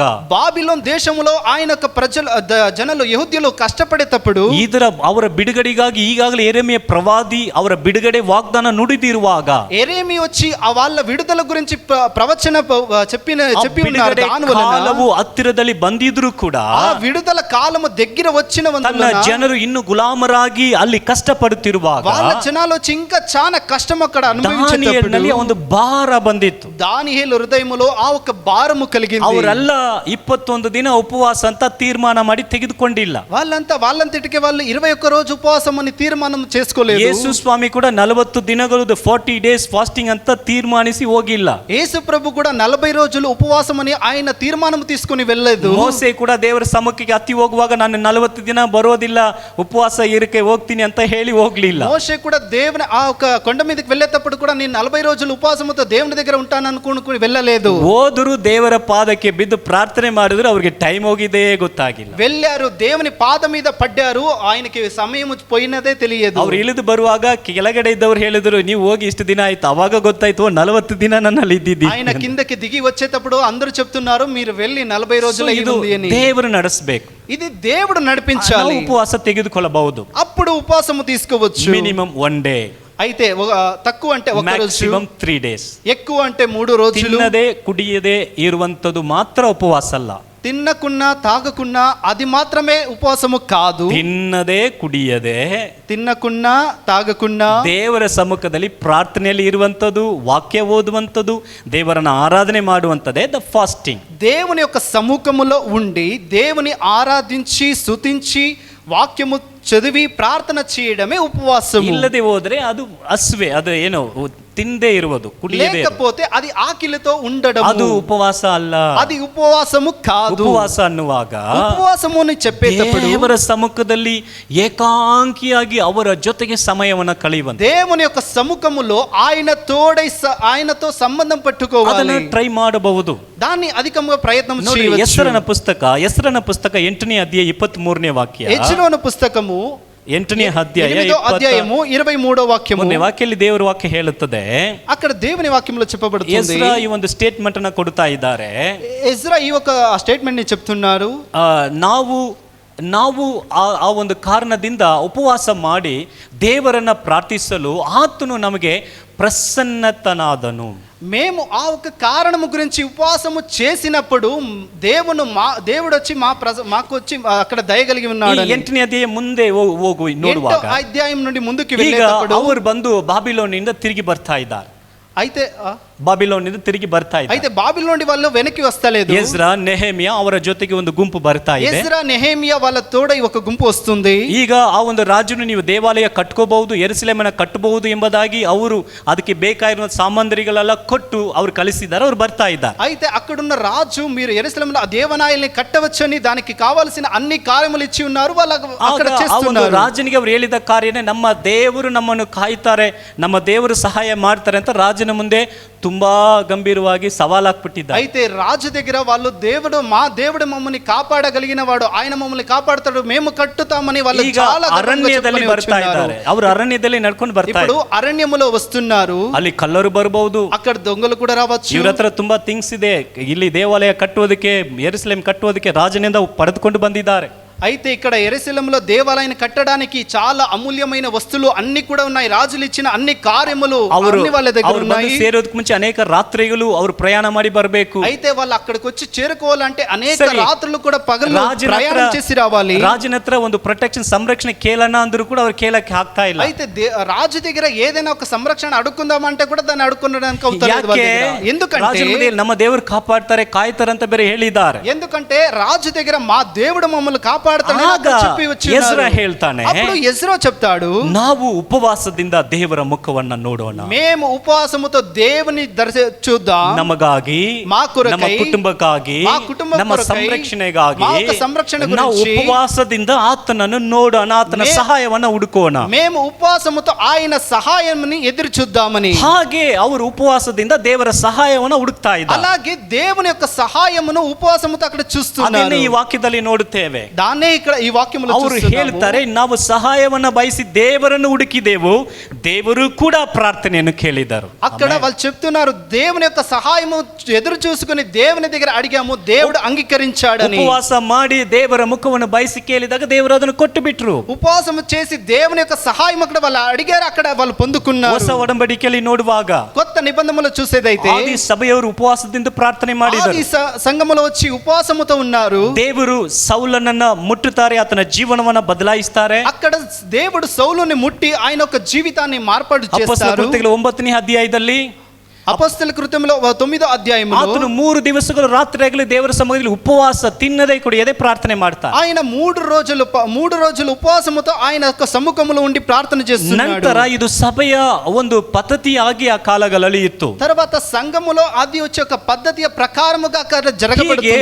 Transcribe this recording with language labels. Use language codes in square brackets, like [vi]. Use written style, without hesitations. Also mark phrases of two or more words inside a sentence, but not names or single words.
[te] బాబిలోన్ దేశములో ఆయన యొక్క జనులు యెహూద్యులు కష్టపడేటప్పుడు [kn] ಅವರ ಬಿಡುಗಡೆಗಾಗಿ ಈಗಾಗಲೇ ಯೆರೆಮೀಯ ಪ್ರವಾದಿ ಅವರ ಬಿಡುಗಡೆ ವಾಗ್ದಾನ ನುಡಿದಿರುವಾಗ, [te] యెరెమీ వచ్చి వాళ్ళ విడుదల గురించి ప్రవచన చెప్పి ఉన్నారు. [kn] ಕಾಲವು ಹತ್ತಿರದಲ್ಲಿ ಬಂದಿದ್ರು ಕೂಡ [te] ఆ విడుదల కాలము దగ్గర వచ్చిన [kn] ತನ್ನ ಜನರು ಇನ್ನು ಗುಲಾಮರಾಗಿ ಅಲ್ಲಿ ಕಷ್ಟಪಡುತ್ತಿರುವಾಗ [te] వాళ్ళ జనాలు వచ్చి ఇంకా చాలా కష్టం అక్కడ [kn] ದಾನಿಯೇಲನಲ್ಲಿ ಒಂದು ಭಾರ ಬಂದಿತ್ತು. [te] దానియేలు హృదయములో ఆ ఒక భారము కలిగింది. [kn] ಅವರೆಲ್ಲ 21 ದಿನ ಉಪವಾಸ ಅಂತ ತೀರ್ಮಾನ ಮಾಡಿ ತೆಗೆದುಕೊಂಡಿಲ್ಲ. [te] వాళ్ళంతటికి వాళ్ళు 21 రోజు ఉపవాసం అని తీర్మానం చేసుకోలేదు. [kn] ಯೇಸು ಸ್ವಾಮಿ ಕೂಡ 40 ದಿನಗಳು 40 [en] days fasting [kn] ಅಂತ ತೀರ್ಮಾನಿಸಿ ಹೋಗಿಲ್ಲ. [te] యేసు ప్రభు కూడా 40 రోజులు ఉపవాసం అని ఆయన తీర్మానం తీసుకొని వెళ్ళలేదు. [kn] ಮೋಸೆ ಕೂಡ ದೇವರ ಸಮ್ಮುಖಕ್ಕೆ ಹತ್ತಿ ಹೋಗುವಾಗ ನಾನು 40 ದಿನ ಬರೋದಿಲ್ಲ, ಉಪವಾಸ ಇರಕ್ಕೆ ಹೋಗ್ತೀನಿ ಅಂತ ಹೇಳಿ ಹೋಗ್ಲಿಲ್ಲ. [te] మోషే కూడా దేవుని ఆ ఒక కొండ మీదకి వెళ్ళేటప్పుడు కూడా నేను 40 రోజులు ఉపవాసంతో దేవుని దగ్గర ఉంటాను అనుకుని వెళ్ళలేదు. [kn] ಹೋದರು, ದೇವರ ಪಾದಕ್ಕೆ ಬಿದ್ದು ಪ್ರಾರ್ಥನೆ ಮಾಡಿದ್ರು, ಅವ್ರಿಗೆ ಟೈಮ್ ಹೋಗಿದೇ ಗೊತ್ತಾಗಿಲ್ಲ. [te] వెళ్ళారు, దేవుని పాద మీద పడ్డారు, ఆయనకి సమయం పోయినదే తెలియదు. [kn] ಅವ್ರು ಇಳಿದು ಬರುವಾಗ ಕೆಳಗಡೆ ಇದ್ದವ್ರು ಹೇಳಿದ್ರು, ನೀವು ಹೋಗಿ ಇಷ್ಟು ದಿನ ಆಯ್ತು. ಅವಾಗ ಗೊತ್ತಾಯ್ತು 40 ದಿನ ನನ್ನಲ್ಲಿ ಇದ್ದಿದ್ದಿ. [te] ఆయన కిందకి దిగి వచ్చేటప్పుడు అందరూ చెప్తున్నారు మీరు వెళ్ళి 40 రోజులు అయ్యింది అని. [kn] ದೇವರು ನಡೆಸಬೇಕು, [te] ఇది దేవుడు నడిపించాలి. [kn] ಉಪವಾಸ ತೆಗೆದುಕೊಳ್ಳಬಹುದು, [te] అప్పుడు ఉపవాసము తీసుకోవచ్చు. [en] minimum 1 day, [te] అయితే తక్కువ అంటే ఒక రోజు, [en] maximum 3 days. [te] ఎక్కువ అంటే 3 రోజులు. [kn] ತಿನ್ನದೆ ಕುಡಿಯದೆ ಇರುವಂತದ್ದು ಮಾತ್ರ ಉಪವಾಸ ಅಲ್ಲ. [te] తిన్నకున్నా తాగకున్నా అది మాత్రమే ఉపవాసము కాదు. [kn] ತಿನ್ನದೆ ಕುಡಿಯದೆ, [te] తిన్నకున్నా తాగకున్నా [kn] ದೇವರ ಸಮ್ಮುಖದಲ್ಲಿ ಪ್ರಾರ್ಥನೆಯಲ್ಲಿ ಇರುವಂತದ್ದು, ವಾಕ್ಯ ಓದುವಂತದ್ದು, ದೇವರನ್ನ ಆರಾಧನೆ ಮಾಡುವಂತದ್ದೇ [en] the fasting. [te] దేవుని యొక్క సముఖములో ఉండి దేవుని ఆరాధించి స్తుతించి వాక్యము చదివి ప్రార్థన చేయడమే ఉపవాసం. [kn] ಇಲ್ಲದೆ ಹೋದ್ರೆ ಅದು ಹಸುವೆ, ಅದು ಏನು ತಿಂದೇ ಇರುವುದು, ಕುಡಿಯದೆ, [te] లేకపోతే అది ఆకలితో ఉండడం, [kn] ಅದು ಉಪವಾಸ ಅಲ್ಲ. [te] అది ఉపవాసము కాదు. [kn] ಉಪವಾಸ ಅನ್ನುವಾಗ [te] ఉపవాసము అని చెప్పేటప్పుడు [kn] ದೇವರ ಸಮ್ಮುಖದಲ್ಲಿ ಏಕಾಂಕಿಯಾಗಿ ಅವರ ಜೊತೆಗೆ ಸಮಯವನ್ನು ಕಳೆಯುವಂತೆ, [te] దేవుని యొక్క సముఖములో ఆయనతో సంబంధం పెట్టుకోవాలి. [kn] ಅದನ್ನು ಟ್ರೈ ಮಾಡಬಹುದು. [te] దాన్ని అధికంగా ప్రయత్నం [kn] ನೋಡಿ, [te] చేయవచ్చు. [kn] ಹೆಸರನ ಪುಸ್ತಕ 8ನೇ ಅಧ್ಯಾಯ 23ನೇ ವಾಕ್ಯ. [te] హెజ్రోను పుస్తకము [kn] 8ನೇ ಅಧ್ಯಾಯ [te] 23వ వాక్యము. [kn] ವಾಕ್ಯದಲ್ಲಿ ದೇವರ ವಾಕ್ಯ ಹೇಳುತ್ತದೆ, [te] అక్కడ దేవుని వాక్యంలో చెప్పబడుతుంది. [kn] ಎಜ್ರಾ ಈ ಒಂದು ಸ್ಟೇಟ್ಮೆಂಟ್ ಅನ್ನು ಕೊಡ್ತಾ ಇದ್ದಾರೆ. [te] ఎజ్రా ఈ ఒక స్టేట్మెంట్ ని చెప్తున్నారు. [kn] ನಾವು ಆ ಒಂದು ಕಾರಣದಿಂದ ಉಪವಾಸ ಮಾಡಿ ದೇವರನ್ನ ಪ್ರಾರ್ಥಿಸಲು ಆತನು ನಮಗೆ ಪ್ರಸನ್ನತನಾದನು. [te] మేము ఆ ఒక కారణము గురించి ఉపవాసము చేసినప్పుడు దేవుడు వచ్చి మాకు వచ్చి అక్కడ దయగలిగి ఉన్నాడు. [kn] 8ನೇ అధ్యాಯ ಮುಂದೆ ಹೋಗು ನೋಡುವಾಗ [te] 8వ అధ్యాయం నుండి ముందుకు [kn] ಈಗ [te] వెళ్ళేటప్పుడు [kn] ಅವರು ಬಂದು ಬಾಬಿಲೋನಿಂದ ತಿರುಗಿ ಬರ್ತಾ ಇದ್ದಾರೆ. [te] అయితే [kn] ಬಾಬಿಲೋನಿಂದ ತಿರುಗಿ ಬರ್ತಾ ಇದ್ದಾರೆ. [te] అయితే బాబిలోను నుండి వాళ్ళు వెనక్కి వస్తలేదు. [kn] ಎಜ್ರಾ ನೆಹೆಮಿಯಾ ಅವರ ಜೊತೆಗೆ ಒಂದು ಗುಂಪು ಬರ್ತಾ ಇದೆ. [te] ఎజ్రా నెహెమియా వాళ్ళ తోడ ఒక గుంపు వస్తుంది. [kn] ಈಗ ಆ ಒಂದು ರಾಜನು ನೀವು ದೇವಾಲಯ ಕಟ್ಕೋಬಹುದು, ಯೆರೂಸಲೇಮನ್ನ ಕಟ್ಟಬಹುದು ಎಂಬುದಾಗಿ ಅವರು ಅದಕ್ಕೆ ಬೇಕಾಗಿರುವ ಸಾಮಗ್ರಿಗಳೆಲ್ಲ ಕೊಟ್ಟು ಅವರು ಕಳಿಸಿದ್ದಾರೆ. ಅವರು ಬರ್ತಾ ಇದ್ದಾರೆ. [te] అయితే అక్కడున్న రాజు మీరు యెరూషలేములో ఆ దేవాలయాన్ని కట్టవచ్చని దానికి కావాల్సిన అన్ని కార్యములు ఇచ్చి ఉన్నారు. వాళ్ళు అక్కడ చేస్తున్నారు. [kn] ರಾಜನಿಗೆ ಅವರು ಹೇಳಿದ ಕಾರ್ಯನೇ ನಮ್ಮ ದೇವರು ನಮ್ಮನ್ನು ಕಾಯ್ತಾರೆ, ನಮ್ಮ ದೇವರು ಸಹಾಯ ಮಾಡ್ತಾರೆ ಅಂತ ರಾಜನ ಮುಂದೆ ತುಂಬಾ ಗಂಭೀರವಾಗಿ ಸವಾಲಾಗ್ಬಿಟ್ಟಿದ್ದಾರೆ. [te] అయితే రాజు దగ్గర వాళ్ళు దేవుడు మమ్మల్ని కాపాడగలిగిన వాడు, ఆయన మమ్మల్ని కాపాడుతాడు, మేము కట్టుతామని వాళ్ళు చాలా [kn] ಅರಣ್ಯದಲ್ಲಿ ಬರ್ತಾ ಇದ್ದಾರೆ. ಅವರು ಅರಣ್ಯದಲ್ಲಿ ನಡ್ಕೊಂಡು ಬರ್ತಾ [te] ఇప్పుడు అరణ్యములో వస్తున్నారు. [kn] ಅಲ್ಲಿ ಕಳ್ಳರು ಬರಬಹುದು, [te] అక్కడ దొంగలు కూడా రావచ్చు. [kn] ಇವ್ರ ಹತ್ರ ತುಂಬಾ ಥಿಂಗ್ಸ್ ಇದೆ. ಇಲ್ಲಿ ದೇವಾಲಯ ಕಟ್ಟುವುದಕ್ಕೆ, ಯೆರೂಸಲೇಮ್ ಕಟ್ಟುವುದಕ್ಕೆ ರಾಜನಿಂದ ಪಡೆದುಕೊಂಡು ಬಂದಿದ್ದಾರೆ. [te] అయితే ఇక్కడ యెరూషలేములో దేవాలయాన్ని కట్టడానికి చాలా అమూల్యమైన వస్తువులు అన్ని కూడా ఉన్నాయి. రాజులు ఇచ్చిన అన్ని కార్యములు అన్ని వాళ్ళ దగ్గర ఉన్నాయి. [kn] ಸೇರೋದಕ್ಕೆ ಮುಂಚೆ ಅನೇಕ ರಾತ್ರಿಗಳು ಅವರು ಪ್ರಯಾಣ ಮಾಡಿ ಬರಬೇಕು. [te] అయితే వాళ్ళు అక్కడికి వచ్చి చేరుకోవాలంటే అనేక రాత్రులు కూడా పగలు ప్రయాణం చేసి రావాలి. [kn] రాజున హತ್ರ ಒಂದು ಪ್ರೊಟೆಕ್ಷನ್ ಸಂರಕ್ಷಣೆ ಕೇಳೋಣ ಅಂದ್ರೂ ಕೂಡ ಅವರು ಕೇಳಕ್ಕೆ ಆಗ್ತಾ ಇಲ್ಲ. [te] అయితే రాజు దగ్గర ఏదైనా ఒక సంరక్షణ అడుక్కుందామంటే కూడా దాన్ని అడుక్కోవడానికి అవుతలేదు. ఎందుకంటే [kn] ನಮ್ಮ ದೇವರು ಕಾಪಾಡ್ತಾರೆ, ಕಾಯ್ತಾರೆ ಅಂತ ಬೇರೆ ಹೇಳಿದ್ದಾರೆ. [te] ఎందుకంటే రాజు దగ్గర మా దేవుడు మమ్మల్ని [kn] ಎಜ್ರಾ ಹೇಳ್ತಾನೆ, [te] అప్పుడు ఎజ్రా చెప్తాడు, [kn] ನಾವು ಉಪವಾಸದಿಂದ ದೇವರ ಮುಖವನ್ನ ನೋಡೋಣ, [te] మేము ఉపవాసముతో దేవుని చూద్దాం, [kn] ನಮಗಾಗಿ, [te] మా కొరకై, [kn] ನಮ್ಮ ಕುಟುಂಬಕ್ಕಾಗಿ, [te] మా కుటుంబం [kn] ನಮ್ಮ [te] కొరకై, [kn] ಸಂರಕ್ಷಣೆಗಾಗಿ, [te] మా యొక్క సంరక్షణ [kn] ನಾವು [te] గురించి [kn] ಉಪವಾಸದಿಂದ ಆತನನ್ನು ನೋಡೋಣ, ಆತನ ಸಹಾಯವನ್ನ ಹುಡುಕೋಣ. [te] మేము ఉపవాసముతో ఆయన సహాయాన్ని ఎదురు చూద్దామని. [kn] ಹಾಗೆ ಅವರು ಉಪವಾಸದಿಂದ ದೇವರ ಸಹಾಯವನ್ನ ಹುಡುಕ್ತಾ ಇದ್ದಾರೆ. [te] అలాగే దేవుని యొక్క సహాయమును ఉపవాసముతో అక్కడ చూస్తున్నారు. [kn] ಈ ವಾಕ್ಯದಲ್ಲಿ ನೋಡುತ್ತೇವೆ. [te] ఇక్కడ ఈ వాక్యములో [kn] ಅವರು ಹೇಳ್ತಾರೆ, ನಾವು ಸಹಾಯವನ್ನ ಬಯಸಿ ದೇವರನ್ನು ಹುಡುಕಿದೆವು, ದೇವರು ಕೂಡ ಪ್ರಾರ್ಥನೆಯನ್ನು ಕೇಳಿದರು. [te] అక్కడ వాళ్ళు చెప్తున్నారు, దేవుని యొక్క సహాయము ఎదురు చూసుకుని దేవుని దగ్గర అడిగాము, దేవుడు అంగీకరించాడని. [kn] ಉಪವಾಸ ಮಾಡಿ ದೇವರ ಮುಖವನ್ನು ಬಯಸಿ ಕೇಳಿದಾಗ ದೇವರು ಅದನ್ನು ಕೊಟ್ಟು ಬಿಟ್ರು. [te] ఉపవాసం చేసి దేవుని యొక్క సహాయం అక్కడ వాళ్ళు అడిగారు, అక్కడ వాళ్ళు పొందుకున్నారు. [kn] ಹೊಸ ಒಡಂಬಡಿಕೆಯಲ್ಲಿ ನೋಡುವಾಗ, [te] కొత్త నిబంధనలో చూసేదైతే [kn] ಆದಿ ಸಭೆಯವರು ಉಪವಾಸದಿಂದ ಪ್ರಾರ್ಥನೆ ಮಾಡಿದರು. [te] ఆది సంఘములో వచ్చి ఉపవాసముతో ఉన్నారు. [kn] ದೇವರು ಸೌಲನನ್ನ ಮುಟ್ಟುತ್ತಾರೆ, ಆತನ ಜೀವನವನ್ನ ಬದಲಾಯಿಸ್ತಾರೆ. [te] అక్కడ దేవుడు సౌలుని ముట్టి ఆయన యొక్క జీవితాన్ని మార్పాటు చేస్తారు. [kn] ಅಪೊಸ್ತಲರ ಕೃತ್ಯಗಳು 9ನೇ ಅಧ್ಯಾಯದಲ್ಲಿ, [te] అపొస్తలుల కృత్యములో 9వ అధ్యాయములో [kn] ಆತನು 3 ದಿವಸಗಳು ರಾತ್ರಿಯಾಗಲಿ ದೇವರ ಸಮ್ಮುಖದಲ್ಲಿ ಉಪವಾಸ ತಿನ್ನದೇ ಕುಡಿಯದೆ ಪ್ರಾರ್ಥನೆ ಮಾಡ್ತಾನೆ. [te] ఆయన 3 రోజులు ఉపవాసముతో ఆయన యొక్క సముఖములో ఉండి ప్రార్థన చేస్తున్నాడు. [kn] ನಂತರ ಇದು ಸಭೆಯ ಒಂದು ಪದ್ಧತಿಯಾಗಿ ಆ ಕಾಲಗಳಲ್ಲಿ ಇತ್ತು. [te] తర్వాత సంఘములో అది వచ్చే ఒక పద్ధతిಯ ప్రకారముగా జరగబడుతుంది.